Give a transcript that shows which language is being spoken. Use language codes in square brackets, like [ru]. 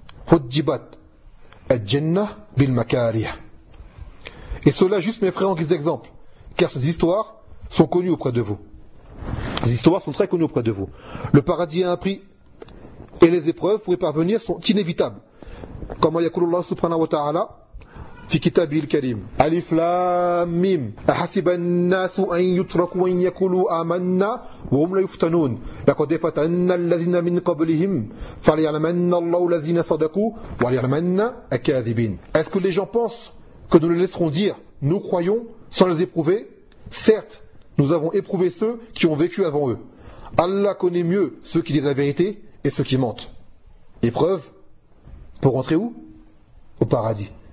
[ar] Hujjibat al-jannah bil makariha. [fr] Et cela juste, mes frères, en guise d'exemple, car ces histoires sont connues auprès de vous. Ces histoires sont très connues auprès de vous. Le paradis a un prix, et les épreuves pour y parvenir sont inévitables. [ar] كما يقول الله سبحانه وتعالى في كتابه الكريم ألف لام ميم أحسب الناس أن يتركوا أن يقولوا آمنا وهم لا يفتنون لقد فتن الذين من قبلهم فليعلمن الله الذين صدقوا وليعلمن الكاذبين. [fr] Est-ce que les gens pensent que nous les laisserons dire nous croyons sans les éprouver? Certes, nous avons éprouvé ceux qui ont vécu avant eux. Allah connaît mieux ceux qui disent la vérité et ceux qui mentent. Épreuve. Pour rentrer où? Au paradis.